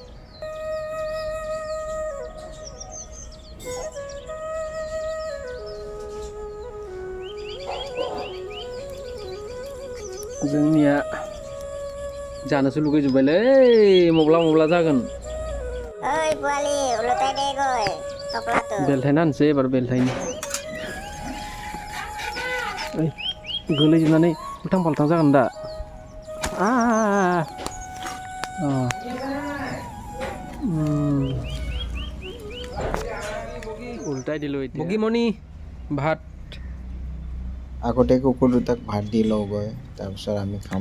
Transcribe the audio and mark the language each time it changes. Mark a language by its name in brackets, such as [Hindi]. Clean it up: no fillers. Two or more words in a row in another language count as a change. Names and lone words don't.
[Bodo] जोंनिया जानोसो लुगैजोब्बायलै मब्ला मब्ला जागोन ओइ बुवाली उलटाय दे गय थफ्लाखौ बेलथायना होनसै एबार बेलथायनि ओइ गोलैजोबनानै उल्थां फाल्थां जागोन दा [Assamese] উল্টাই দিলো বগীমণি ভাত আগতে কুকুৰ দুটাক ভাত দি লওঁগৈ তাৰপিছত আমি খাম